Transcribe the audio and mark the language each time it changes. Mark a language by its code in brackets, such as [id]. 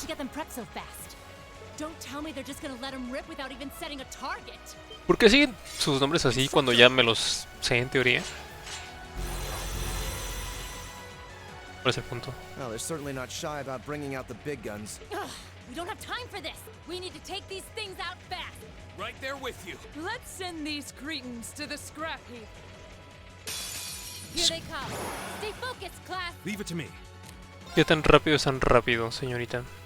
[en] to get them prepped so fast? Don't tell me they're just gonna let them rip without even setting a target. [es] ¿Por qué siguen sus nombres así cuando ya me los sé en teoría? ¿Cuál es el punto? [en] Well, they're certainly not shy about bringing out the big guns. Ugh, we don't have time for this. We need to take these things out fast. Right there with you. Let's send these cretins to the scrap heap. Here they come. Stay focused, class. Leave it to me. [es] ¿Qué tan rápido es tan rápido, señorita?